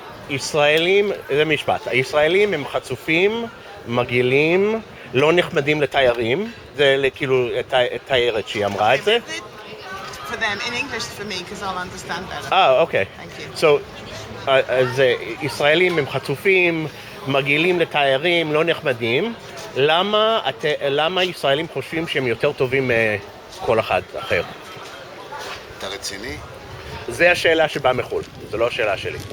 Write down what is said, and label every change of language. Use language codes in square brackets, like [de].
[he] שישראלים, זה משפט, הישראלים הם חצופים, מגעילים, לא נחמדים לתיירים, זה כאילו תיירת שהיא אמרה את זה. [en] For them, in English for me, because I'll understand better. [he] אוקיי. [en] Thank you. [he] אז ישראלים הם חצופים, מגעילים לתיירים, לא נחמדים, למה ישראלים חושבים שהם יותר טובים מכל אחד אחר? אתה רציני? זה השאלה שבאה מחו"ל, זו לא השאלה שלי.